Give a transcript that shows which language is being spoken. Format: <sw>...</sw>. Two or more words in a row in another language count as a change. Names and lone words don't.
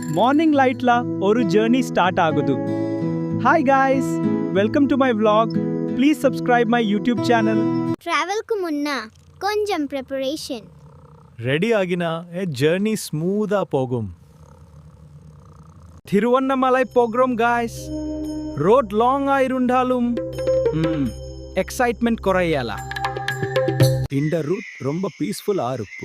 <ta>மார்னிங் லைட்லா ஒரு ஜர்னி ஸ்டார்ட் ஆகுது.</ta> <en>Hi guys, welcome to my vlog. Please subscribe my YouTube channel.</en> <ta>டிராவலுக்கு முன்ன கொஞ்சம் பிரிபரேஷன். ரெடி ஆகினா ஜர்னி ஸ்மூதா போகும். திருவண்ணாமலை போகிறோம் காய்ஸ்.</ta> <en>road long</en> <ta>ஆயிருந்தாலும் எக்ஸைட்மெண்ட் குறையல. இந்த ரூட் ரொம்ப பீஸ்ஃபுல்லா இருக்கு.</ta>